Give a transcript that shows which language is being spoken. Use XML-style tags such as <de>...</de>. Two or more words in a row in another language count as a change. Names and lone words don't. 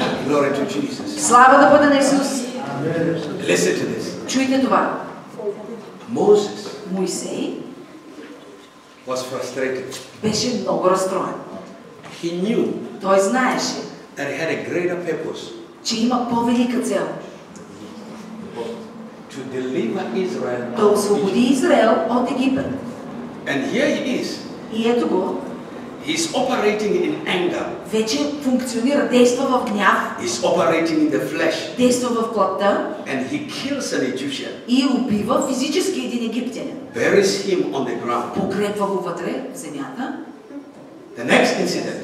<en>Glory to Jesus.</en> <bg>Слава да бъде на Исус.</bg> <en>Listen to this.</en> <bg>Чуйте това.</bg> <en>Moses</en> <bg>Моисей</bg> <en>was frustrated.</en> <bg>беше много разстроен.</bg> <en>He knew</en> <bg>Той знаеше,</bg> <en>that he had a greater purpose</en> <bg>че има по-велика цел.</bg> <en>to deliver Israel.</en> <bg>Да освободи Израел от Египет.</bg> <en>And here he is.</en> <bg>И ето го,</bg> <en>He's operating in anger.</en> <bg>вече функционира, действа в гняв,</bg> <en>He's operating in the flesh.</en> <bg>действа в плътта</bg> <en>And he kills an Egyptian.</en> <bg>и убива физически един египтянин.</bg> <en>Buries him on the ground.</en> <bg>Погребва го вътре в земята.</bg> <en>The next incident,</en>